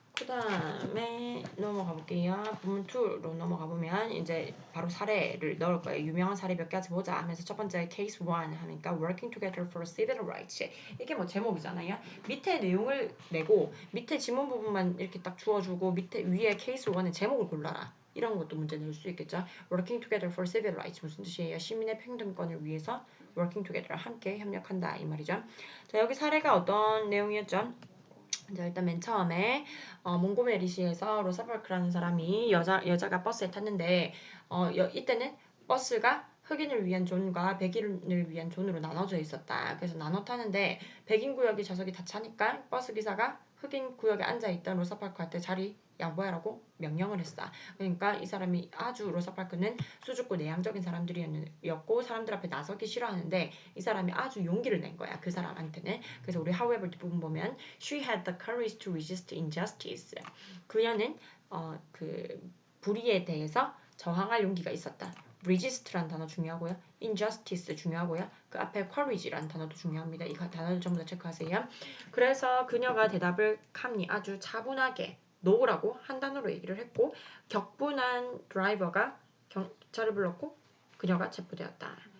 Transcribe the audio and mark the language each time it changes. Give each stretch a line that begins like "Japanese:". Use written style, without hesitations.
Korean: 다음에 넘어가 볼게요. 부문 2로 넘어가 보면 이제 바로 사례를 넣을 거예요. 유명한 사례 몇 가지 보자 하면서 첫 번째 case 1 하니까 working together for civil rights. 이게 뭐 제목이잖아요. 밑에 내용을 내고 밑에 지문 부분만 이렇게 딱 주어주고 밑에 위에 case 1의 제목을 골라라. 이런 것도 문제 낼 수 있겠죠. working together for civil rights 무슨 뜻이에요? 시민의 평등권을 위해서 working together 함께 협력한다 이 말이죠. 자, 여기 사례가 어떤 내용이었죠? 이제 일단 맨 처음에 몽고메리시에서 로사파크라는 사람이 여자가 버스에 탔는데 이때는 버스가 흑인을 위한 존과 백인을 위한 존으로 나눠져 있었다. 그래서 나눠 타는데 백인 구역이 좌석이 다 차니까 버스 기사가 흑인 구역에 앉아있던 로사파크한테 자리 양보하라고 명령을 했어. 그러니까 이 사람이 아주 로사파크는 수줍고 내향적인 사람들이었고 사람들 앞에 나서기 싫어하는데 이 사람이 아주 용기를 낸 거야. 그 사람한테는. 그래서 우리
English: however
Korean: 뒷부분 보면
English: She had the courage to resist injustice.
Korean: 그녀는 그 불의에 대해서 저항할 용기가 있었다. resist란 단어 중요하고요. injustice 중요하고요. 그 앞에 courage란 단어도 중요합니다. 이 단어를 전부 다 체크하세요. 그래서 그녀가 대답을 calmly 아주 차분하게 no라고 한 단어로 얘기를 했고 격분한 드라이버가 경찰을 불렀고 그녀가 체포되었다.